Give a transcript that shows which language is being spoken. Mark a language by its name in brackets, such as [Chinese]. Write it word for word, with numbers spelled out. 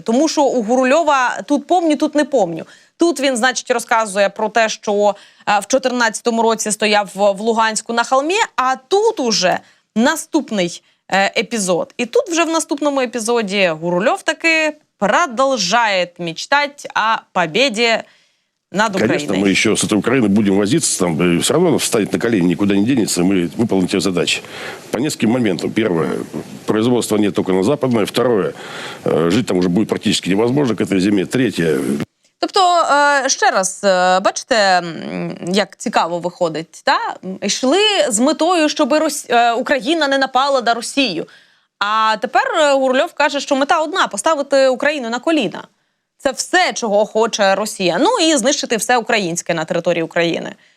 [Ukrainian] Тому що у Гурульова тут помню, тут не помню. Тут він, значить, розказує про те, що е, в дві тисячі чотирнадцятому році стояв в в Луганську на холмі, а тут уже наступний е, епізод. І тут вже в наступному епізоді Гурульов таки продовжує мечтати о победі над [Russian] Конечно, [Ukrainian] Україною. [Russian] мы еще с этой Украиной будем возиться, там, и все равно она встанет на колени, никуда не денется, и мы выполним те задачи. По нескольким моментам. Первое, производства нет только на западное. Второе, э, жить там уже будет практически невозможно к этой зиме. Третье, [Ukrainian] Тобто, е, ще раз, е, бачите, м, як цікаво виходить, та? М, йшли з метою, щоб Рос... е, Україна не напала на Росію. А тепер е, Гурльов каже, що мета одна – поставити Україну на коліна. Це все, чого хоче Росія. Ну і знищити все українське на території України.